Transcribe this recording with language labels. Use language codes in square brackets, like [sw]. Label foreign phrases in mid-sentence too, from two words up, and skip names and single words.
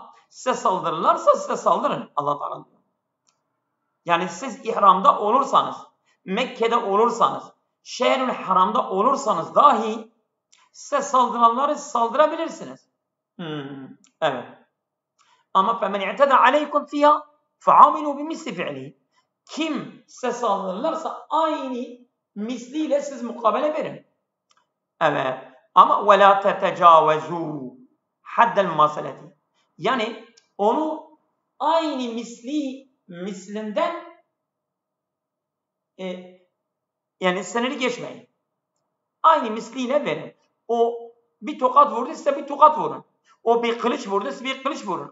[tr] Size saldırırlarsa size saldırın. Allah Teala diyor. Yani siz ihramda olursanız, Mekke'de olursanız, şehr-ül haramda olursanız dahi size saldıranları saldırabilirsiniz. Evet. [ar] Ama فَمَنْ اِعْتَدَ عَلَيْكُمْ فِيهَا فَعَامِلُوا بِمِسْلِ فِعْلِهِ. [tr] Kim size saldırırlarsa aynı misliyle siz mukabele verin. Evet. Ama [ar] وَلَا تَتَجَاوَزُوا حَدَّ الْمَاسَلَةِ. [tr] Yani onu aynı mislinden yani sınırı geçmeyin. Aynı misliyle verin. O bir tokat vurdu, size bir tokat vurun. O bir kılıç vurdu, size bir kılıç vurun.